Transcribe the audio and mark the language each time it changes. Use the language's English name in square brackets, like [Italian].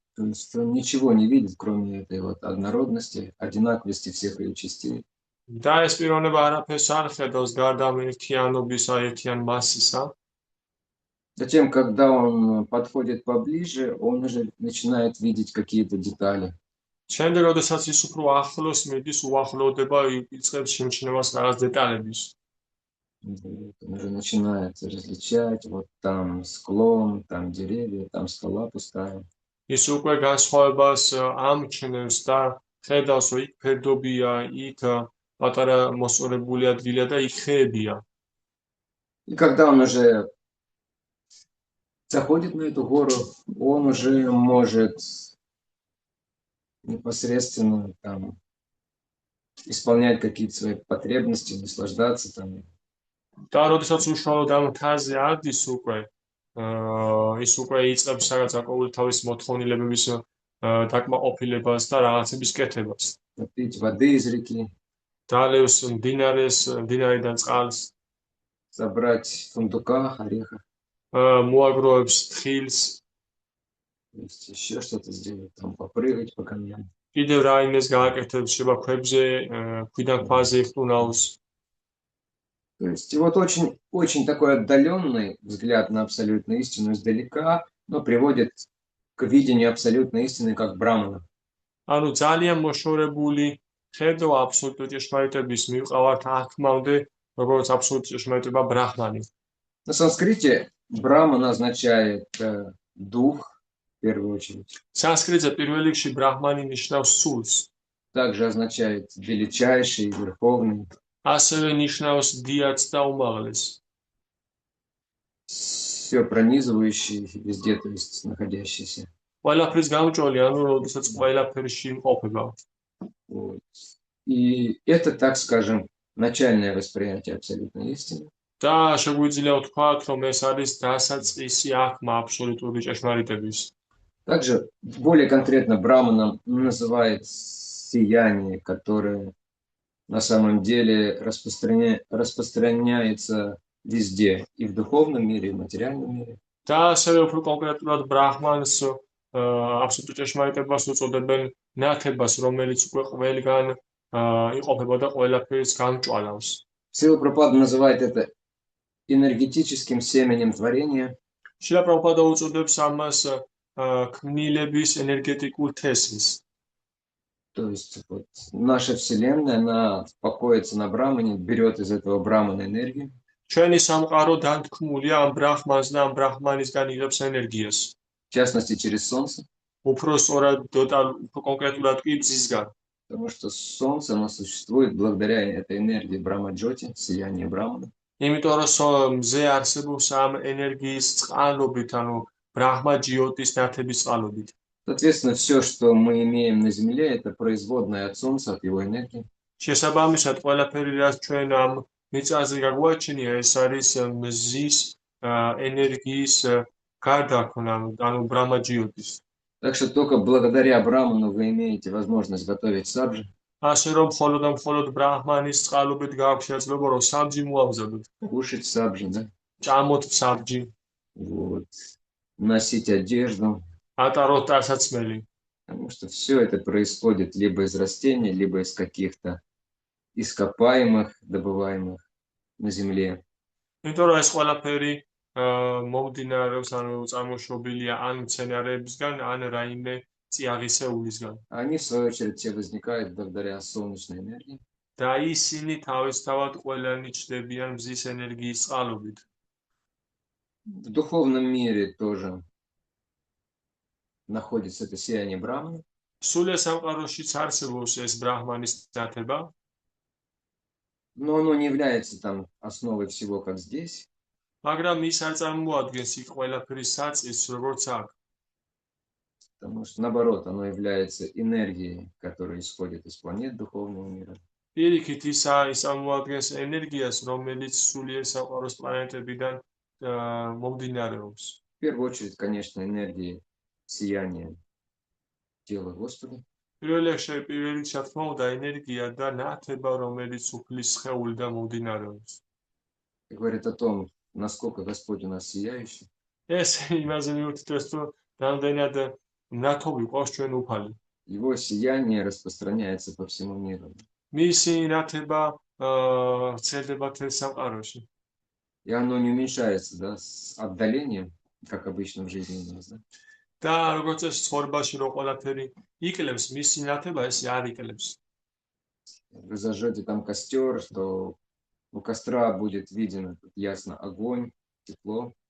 [Russian] то есть он ничего не видит, кроме этой вот однородности, одинаковости всех ее частей. [Georgian] და ეს პიროვნება არაფერს არ ხედავს გარდა ამ ერთიანობისა, ერთიან მასისა. [Russian] Затем, когда он подходит поближе, он уже начинает видеть какие-то детали. [Georgian] შემდეგ, როდესაც ის უფრო ახლოს მიდის, უახლოვდება, იწყებს შემჩნევას რაღაც დეტალების. [Russian] Он уже начинает различать, вот там склон, там деревья, там скала пустая. [Georgian] ის უკვე განსხვავებას ამჩნევს და ხედავს, რომ იქ ფერდობია, იქ პატარა მოსწორებული ადგილია და იქ ხეებია. [Russian] И когда он уже заходит на эту гору, он уже может непосредственно там исполнять какие-то свои потребности, наслаждаться там. [Georgian] და როდესაც უშუალოდ ამ მთაზე ადის უკვე, ის უკვე იწყებს რაღაც საკუთარი თავის მოთხოვნილებების დაკმაყოფილებას და რაღაცების კეთებას. [Russian] Попить воды из реки, [Georgian] დალევს მდინარიდან წყალს, [Russian] собрать фундука, ореха, [Georgian] მოაგროვებს თხილს, [Russian] то есть еще что-то сделать, там попрыгать по камням. [Georgian] კიდევ რაიმეს გააკეთებს, შეიძლება ქვებზე, ქვიდან ქვაზე იხტუნავს. [Russian] То есть и вот очень такой отдаленный взгляд на абсолютную истину издалека, но приводит к видению абсолютной истины как брамана. [Georgian] ანუ ძალიან მოშორებული ხედვა აბსოლუტური ჭეშმარიტების მივყავართ აქმამდე, როგორც აბსოლუტური ჭეშმარიტება ბრაჰმანი. [Russian] На санскрите браман означает дух, в первую очередь. [Georgian] სანსკრიტზე პირველ რიგში ბრაჰმანი ნიშნავს სულს. [Russian] Также означает величайший, верховный. [Georgian] ასევე ნიშნავს დიაც და უმაღლეს. [Russian] Все пронизывающий везде, то есть находящийся. [Georgian] ყველაფრის გამჭოლი, ანუ როდესაც ყველაფერში იმყოფება. [Russian] Вот. И это, так скажем, начальное восприятие абсолютной истины. [Georgian] და შეგვიძლია ვთქვათ, რომ ეს არის დასაწყისი აღქმა აბსოლუტური ჭეშმარიტების. [Russian] Также более конкретно браманом называет сияние, которое на самом деле распространяется везде, и в духовном мире, и в материальном мире. [Georgian] და ასევე უფრო კონკრეტულად ბრაჰმანს აბსოლუტურ ჭეშმარიტებას უწოდებენ ნათებას, რომელიც უკვე ყველგან იყოფება და ყველაფერს გამჭვალავს. [Russian] Срила Прабхупада называет это энергетическим семенем творения. [Georgian] შილა პრაბჰუპადა უწოდებს ამას ქმნილების ენერგეტიკულ თესლს. [Russian] То есть вот, наша Вселенная, она покоится на брамане, берет из этого брамана энергию. [Georgian] ჩვენი სამყარო დანთქმულია ამ ბრაჰმანს და ამ ბრაჰმანისგან იღებს ენერგიას. [Russian] В частности, через Солнце. [Georgian] უფრო სწორად, უფრო კონკრეტულად კი მზისგან. [Russian] Потому что Солнце, оно существует благодаря этой энергии Брахма-джоти, сиянию Брамана. [Georgian] იმიტომ რომ მზე არსებობს ამ ენერგიის წყალობით, ანუ ბრაჰმა-ჯიოტის ნათების წყალობით. [Russian] Соответственно, все, что мы имеем на Земле, это производное от Солнца, от его энергии. [Georgian] შესაბამისად, ყველაფერი, რაც ჩვენ ამ მიწაზე გაგვაჩნია, ეს არის მზის ენერგიის გარდაქმნა, ანუ ბრაჰმა-ჯიოტის. [Russian] Так что только благодаря Браману вы имеете возможность готовить сабжи. [Georgian] ასე რომ მხოლოდ ბრაჰმანის წყალობით გააქვთ შესაძლებლობა, რომ საბჯი მოამზადოთ. [Russian] Кушать сабжи, да? [Georgian] ჭამოთ საბჯი, [Russian] Вот. Носить одежду. [Georgian] ატაროთ ტანსაცმელი. [Russian] Потому что все это происходит либо из растений, либо из каких-то ископаемых, добываемых на Земле. [Georgian] იმიტომ რომ ეს ყველაფერი მომდინარეობს, ანუ წარმოშობილია ან მცენარეებისგან, ან რაიმე წიაღისეულისგან. [Russian] Они, в свою очередь, все возникают благодаря солнечной энергии. [Georgian] და ისინი თავისთავად ყველანი ჩნდებიან მზის ენერგიის წყალობით. [Russian] В духовном мире тоже находится это сияние Брамана. [Georgian] სულიერ სამყაროშიც არსებობს ეს ბრაჰმანის ნათება, [Russian] но оно не является там основой всего, как здесь. [Georgian] მაგრამ ის არ წარმოადგენს იქ ყველაფრის საწის, როგორც აქ. [Russian] Потому что, наоборот, оно является энергией, которая исходит из планет духовного мира. [Georgian] პირიქით ის წარმოადგენს ენერგიას, რომელიც სულიერ სამყაროს პლანეტებიდან მომდინარეობს. [Russian] В первую очередь, конечно, энергии сияния тела Господа. [Georgian] პირველ რიგში პირველი რა თქმა უნდა ენერგია და ნათება, რომელიც უფლის სხეულიდან მომდინარეობს. [Russian] Говорит о том, насколько Господь у нас сияющий. [Georgian] ეს იმაზე მიუთითებს, რომ რამდენად ნათობი ყავს ჩვენ უფალი. [Russian] Его сияние распространяется по всему миру. [Georgian] მისი ნათება ვრცელდება თელ სამყაროში. [Russian] И оно не уменьшается, да, с отдалением, как обычно в жизни у нас, да. [Georgian] და როგორც ეს ცხოვრებაში რო ყველაფერი იკლებს, მისი ნათება ეს არ იკლებს. [Russian] Вы зажжете там костер, что у костра будет виден ясно огонь, тепло.